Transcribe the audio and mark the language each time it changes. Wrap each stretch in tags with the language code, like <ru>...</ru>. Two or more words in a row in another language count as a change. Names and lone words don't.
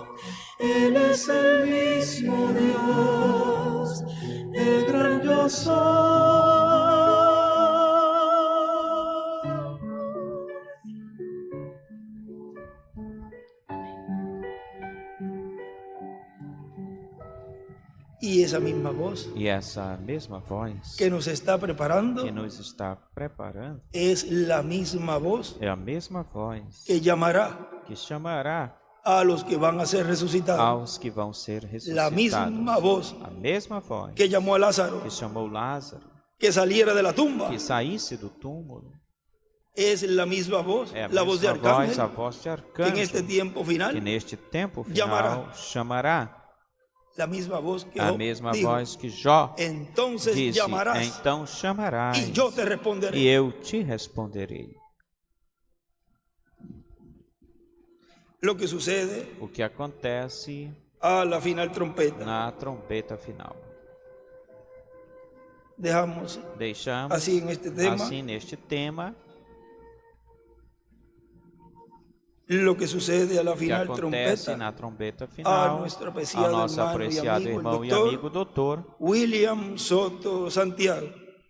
<es>Él es el mismo Dios, el gran yo soy. Y esa misma voz</es> <pt>E essa mesma voz</pt> <es>que nos está preparando</es> <pt>que nos está preparando</pt> <es>es la misma voz</es> <pt>é a mesma voz</pt> <es>que llamará</es> <pt>que chamará</pt> <es>a los que van a ser resucitados.</es> <pt>aos que vão ser</pt> <es>La misma</es> <pt>ressuscitados.</pt> <es>voz</es> <pt>A mesma voz</pt> <es>que llamó a Lázaro</es> <pt>que chamou Lázaro,</pt> <es>que saliera de la tumba</es> <pt>que saísse do túmulo.</pt> <es>es la misma voz,</es> <pt>É a</pt> <es>la voz de</es> <pt>mesma voz, a</pt> <es>arcángel,</es> <pt>voz de</pt> <es>que en</es> <pt>arcanjo,</pt> <es>este tiempo final,</es> <pt>que neste tempo Chamará. final chamará.</pt> <es>la misma voz que</es> <pt>A</pt> <es>Job</es> <pt>mesma</pt> <es>dijo,</es> <pt>voz que Jó</pt> <es>entonces</es> <pt>disse,</pt> <es>llamarás</es> <pt>então chamarás</pt> <es>y yo te responderé.</es> <pt>e eu te responderei.</pt> <es>Lo que sucede</es> <pt>O que acontece</pt> <es>a la final trompeta.</es> <pt>na trombeta final.</pt> <es>Dejamos</es> <pt>Deixamos</pt> <es>así en este tema</es> <pt>assim neste tema</pt> <es>lo que sucede a la</es> <pt>que</pt> <es>final</es> <pt>acontece</pt> <es>trompeta</es> <pt>na trombeta</pt> <es>a</es> <pt>final</pt> <es>nuestro</es> <pt>ao</pt> <es>apreciado</es> <pt>nosso</pt> <es>hermano y</es> <pt>apreciado</pt> <es>amigo, el</es> <pt>irmão e</pt> <es>doctor</es> <pt>amigo doutor William Soto Santiago.</pt>